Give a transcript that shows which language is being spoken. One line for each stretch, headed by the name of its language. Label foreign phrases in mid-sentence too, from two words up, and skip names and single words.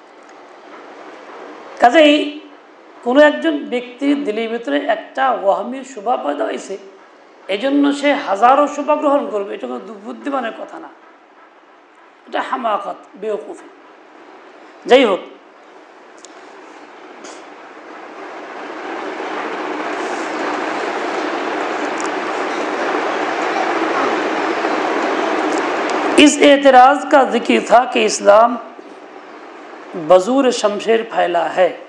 Bangla: কাজেই কোনো একজন ব্যক্তির দিলের ভিতরে একটা ওয়াহমি শুভা পয়দা হয়েছে, এই জন্য সে হাজারো শুভা গ্রহণ করবে, এটা কোনো বুদ্ধিমানের কথা না, এটা হামাকাত, বেওকুফি। যাই হোক,
Urdu: اس اعتراض کا ذکر تھا کہ اسلام بزور شمشیر پھیلا ہے۔